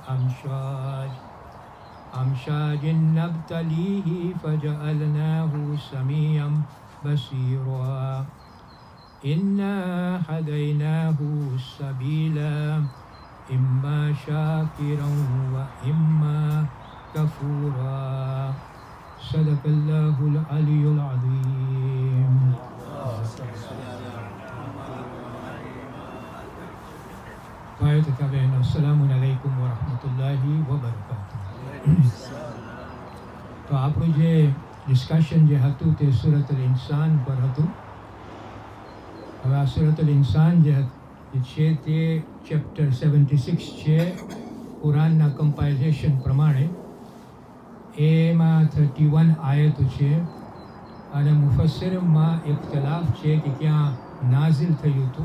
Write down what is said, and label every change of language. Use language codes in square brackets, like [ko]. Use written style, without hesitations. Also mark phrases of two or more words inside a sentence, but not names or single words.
[ar] أمشاج نبتليه فجعلناه سميعا بصيرا إنا هديناه السبيل إما شاكرا وإما كفورا صدق الله العلي العظيم. السلام عليكم ورحمة الله وبركاته. [gu] તો આપણું જે ડિસ્કશન જે હતું તે સૂરતુલ ઇન્સાન પર હતું. હવે આ સૂરતુલ ઇન્સાન જે છે તે ચેપ્ટર 76 છે કુરાનના કમ્પાઇલેશન પ્રમાણે. એમાં 31 આયતો છે અને મુફસ્સિરમાં ઇખ્તિલાફ છે કે ક્યાં નાઝિલ થયું હતું.